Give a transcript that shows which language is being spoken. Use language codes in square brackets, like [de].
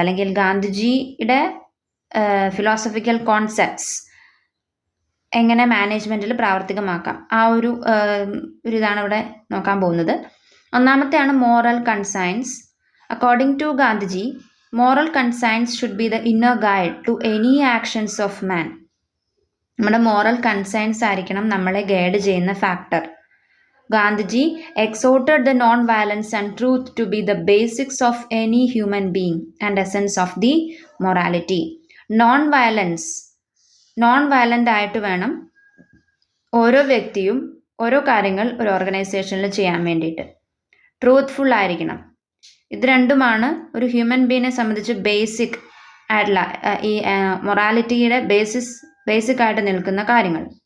[ml] അല്ലെങ്കിൽ ഗാന്ധിജിയുടെ philosophical concepts എങ്ങനെ മാനേജ്മെൻറ്റിൽ പ്രാവർത്തികമാക്കാം, ആ ഒരു ഇതാണ് ഇവിടെ നോക്കാൻ പോകുന്നത്. ഒന്നാമത്തെയാണ് moral conscience. [en] According to Gandhiji, moral conscience should be the inner guide to any actions of man. [ml] നമ്മുടെ മോറൽ കൺസൈൻസ് ആയിരിക്കണം നമ്മളെ ഗൈഡ് ചെയ്യുന്ന factor. [en] Gandhiji exhorted the non-violence and truth to be the basics of any human being and essence of the morality. [ml] non-violent ആയിട്ട് വേണം ഓരോ വ്യക്തിയും ഓരോ കാര്യങ്ങൾ ഒരു ഓർഗനൈസേഷനിൽ ചെയ്യാൻ വേണ്ടിയിട്ട്. ട്രൂത്ത്ഫുൾ ആയിരിക്കണം. ഇത് രണ്ടുമാണ് ഒരു ഹ്യൂമൻ ബീങ്ങിനെ സംബന്ധിച്ച് ബേസിക് ആയിട്ടുള്ള ഈ മൊറാലിറ്റിയുടെ ബേസിക് ആയിട്ട് നിൽക്കുന്ന കാര്യങ്ങൾ.